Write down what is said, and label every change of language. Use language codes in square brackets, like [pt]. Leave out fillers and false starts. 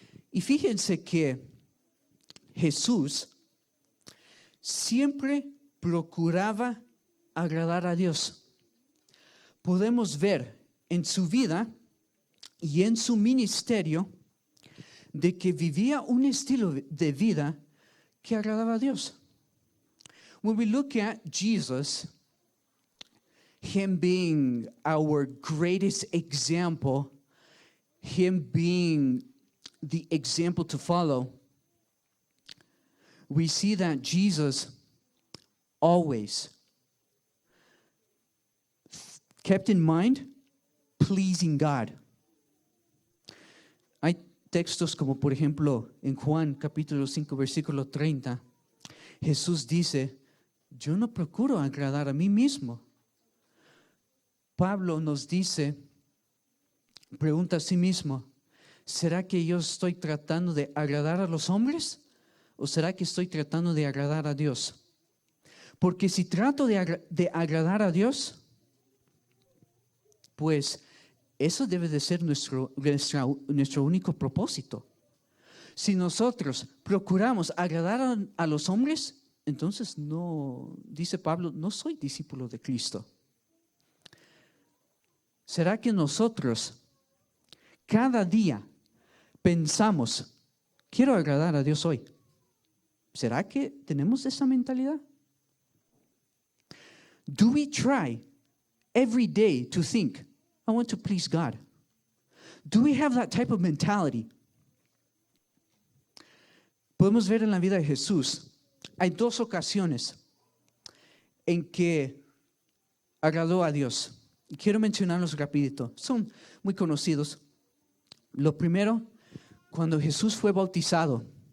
[es] Y fíjense que Jesús siempre procuraba agradar a Dios. Podemos ver en su vida y en su ministerio de que vivía un estilo de vida que agradaba a Dios. [en] When we look at Jesus, him being our greatest example, him being the example to follow, we see that Jesus always kept in mind pleasing God. [es] Hay textos como por ejemplo en Juan capítulo 5 versículo 30, Jesús dice, yo no procuro agradar a mí mismo. Pablo nos dice, pregunta a sí mismo, ¿será que yo estoy tratando de agradar a los hombres o será que estoy tratando de agradar a Dios? Porque si trato de agradar a Dios, pues eso debe de ser nuestro único propósito. Si nosotros procuramos agradar a los hombres, entonces no, dice Pablo, no soy discípulo de Cristo. ¿Será que nosotros cada día pensamos, quiero agradar a Dios hoy? ¿Será que tenemos esa mentalidad? [en] Do we try every day to think, I want to please God? Do we have that type of mentality? [es] Podemos ver en la vida de Jesús, hay 2 ocasiones en que agradó a Dios. Y quiero mencionarlos rapidito. Son muy conocidos. Lo primero, cuando Jesús fue bautizado.